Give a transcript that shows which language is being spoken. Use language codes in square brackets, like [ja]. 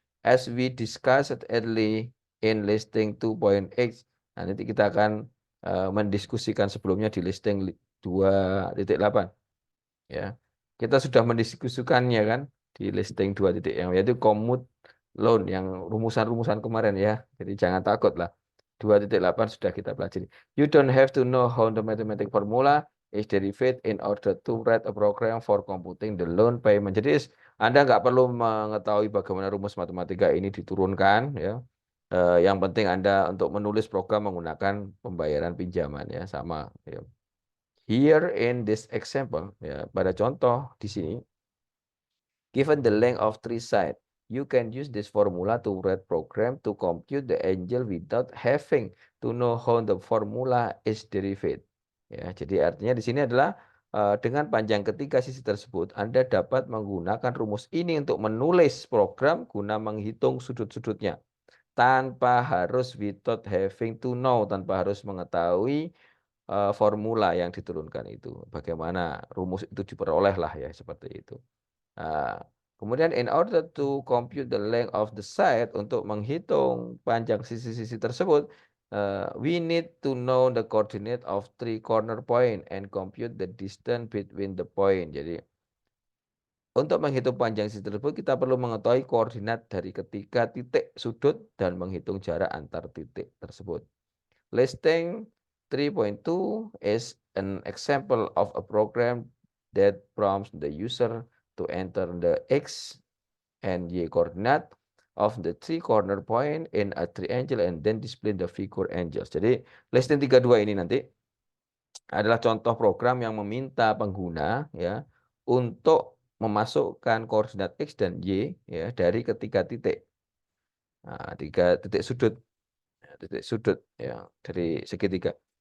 [en] As we discussed early in listing 2.x, [id] nah, nanti kita akan mendiskusikan sebelumnya di listing 2.8 ya. Kita sudah mendiskusikannya kan di listing 2 titik yang yaitu commute loan yang rumusan-rumusan kemarin ya. Jadi jangan takut lah. 2.8 sudah kita pelajari. [en] You don't have to know how the mathematical formula is derived in order to write a program for computing the loan payment. [id] Jadi Anda nggak perlu mengetahui bagaimana rumus matematika ini diturunkan ya. Yang penting Anda untuk menulis program menggunakan pembayaran pinjaman ya sama ya. [en] Here in this example [id] ya pada contoh di sini [en] given the length of three sides, you can use this formula to write program to compute the angle without having to know how the formula is derived. [id] Ya, jadi artinya di sini adalah dengan panjang ketiga sisi tersebut, Anda dapat menggunakan rumus ini untuk menulis program guna menghitung sudut-sudutnya tanpa harus [en] without having to know, [id] tanpa harus mengetahui formula yang diturunkan itu. Bagaimana rumus itu diperoleh lah ya seperti itu. Nah, kemudian [en] in order to compute the length of the side, [id] untuk menghitung panjang sisi-sisi tersebut, [en] we need to know the coordinate of three corner point and compute the distance between the point. [id] Jadi untuk menghitung panjang sisi tersebut kita perlu mengetahui koordinat dari ketiga titik sudut dan menghitung jarak antar titik tersebut. [en] Listing 3.2 is an example of a program that prompts the user to enter the X and Y coordinate of the three corner point in a triangle and then display the figure angles. [id] Jadi listing 32 ini nanti adalah contoh program yang meminta pengguna ya untuk memasukkan koordinat X dan Y ya dari ketiga titik. Nah, tiga titik sudut. Titik sudut ya dari segitiga.